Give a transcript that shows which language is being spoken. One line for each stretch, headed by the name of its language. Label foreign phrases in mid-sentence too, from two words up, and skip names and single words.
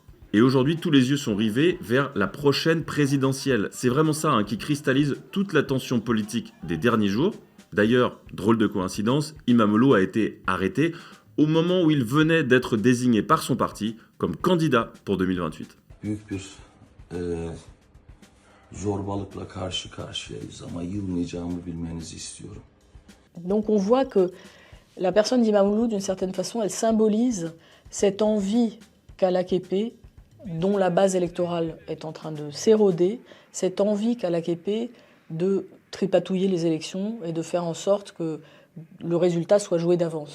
French: Et aujourd'hui, tous les yeux sont rivés vers la prochaine présidentielle. C'est vraiment ça qui cristallise toute la tension politique des derniers jours. D'ailleurs, drôle de coïncidence, İmamoğlu a été arrêté au moment où il venait d'être désigné par son parti comme candidat pour 2028.
Turkish: büyük bir zorbalıkla karşı karşıyayız ama yılmayacağımı bilmenizi istiyorum.
French: Donc on voit que la personne d'Imamoğlu, d'une certaine façon, elle symbolise cette envie qu'a l'AKP, dont la base électorale est en train de s'éroder, cette envie qu'a l'AKP de tripatouiller les élections et de faire en sorte que le résultat soit joué d'avance.